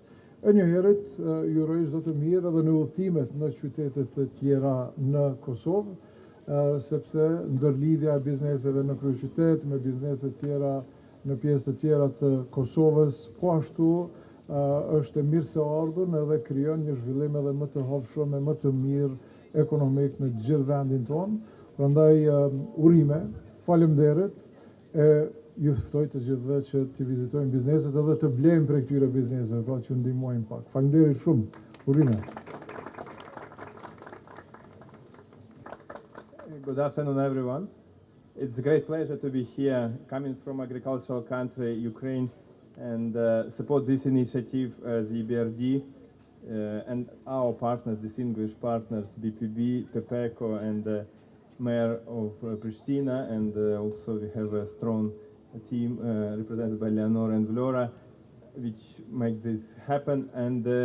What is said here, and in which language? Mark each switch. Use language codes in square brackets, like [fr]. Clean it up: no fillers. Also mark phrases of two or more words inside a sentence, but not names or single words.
[sq] E njëherët ju uroj çdo të mirë edhe në udhëtimet në qytetet të tjera në Kosovë, sepse ndërlidhja e bizneseve në kryeqytet me biznese tjera në pjesë të tjera të Kosovës, po ashtu është e mirëseardhur edhe krijon një zhvillim edhe më të hovshëm e më të mirë ekonomik në gjithë vendin tonë. Prandaj urime, faleminderit, ju ftoj të gjithëve që të vizitojnë bizneset edhe të blejmë prej këtyre bizneseve, pra që ndihmojnë pak. Faleminderit shumë. Urime. [en] Good afternoon, everyone. It's a great pleasure to be here, coming from agricultural country, Ukraine, and support this initiative as EBRD and our partners, distinguished partners, BPB, Pepeko, and Mayor of Pristina, and also we have a strong team represented by Leonora and Vlora, which make this happen, and